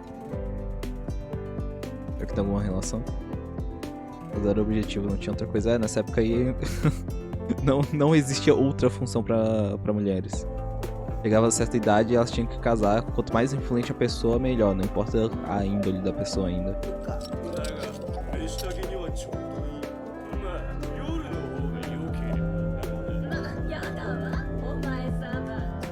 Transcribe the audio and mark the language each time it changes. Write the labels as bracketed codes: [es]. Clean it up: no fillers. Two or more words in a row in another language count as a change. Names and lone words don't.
[pt] Será que tem alguma relação? Mas era o objetivo, não tinha outra coisa. Nessa época aí não existia outra função pra mulheres. Chegava a certa idade e elas tinham que casar. Quanto mais influente a pessoa, melhor. Não importa a índole da pessoa ainda. [ja] だが飯炊きにはちょうどいい。まあ夜の方が良ければ。やだわお前様